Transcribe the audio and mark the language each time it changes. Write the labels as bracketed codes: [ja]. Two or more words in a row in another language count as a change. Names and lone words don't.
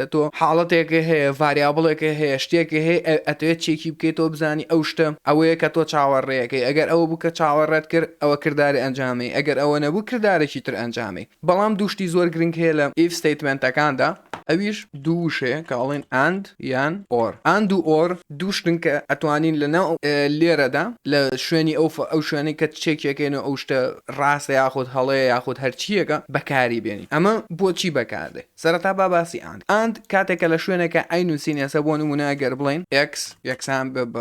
[ckb] تۆ حاڵەتێکە هەیە ڤاریابڵێکە هەیە شتێکە هەیە ئەتوێت چێکی بکەیتەوە بزانی ئەو شتە ئەوەیە کە تۆ چاوەڕێیەکەی ئەگەر ئەوە بووکە چاوەڕێت کرد ئەوە کرداری ئەنجامی ئەگەر ئەوە نەبوو کردارێکی تر ئەنجامی بەڵام دووشتی زۆر گرنگ هەیە لە if ستیتمنتەکاندا ئەویش دووشەیە کە ئەڵێن and یان or and و or دووشتن کە ئەتوانین لەناو لێرەدا لە شوێنی ئەو شوێنەی کە چێکێکێنە ئەو شتە ڕاستە یاخود هەڵەیە یاخود هەرچیەکە بەکاری بێنین ئەمە بۆچی بەکاردێ سەرەتا باسی and کاتێکە لە شوێنێکە ئەینووسین ئێستا بۆ نمونە ئەگەر بڵین x یەکسان بە